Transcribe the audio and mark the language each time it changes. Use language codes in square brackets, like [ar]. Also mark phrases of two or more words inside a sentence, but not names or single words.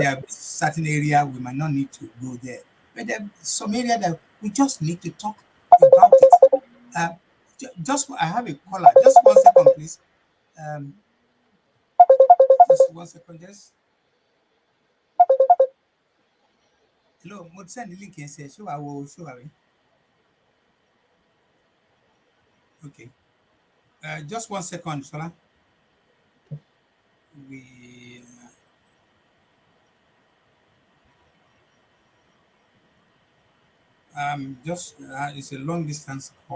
[en] There are certain area we might not need to go there, but there are some area that we just need to talk about it. Just I have a caller. Just 1 second, please. Um, just 1 second, just. Hello, [yo] mo ti [en] send the link [yo] yẹn sí ẹ, ṣé wàá wo ṣé wàá rí? [en] Okay. Just 1 second, Sola. We just it's a long distance call.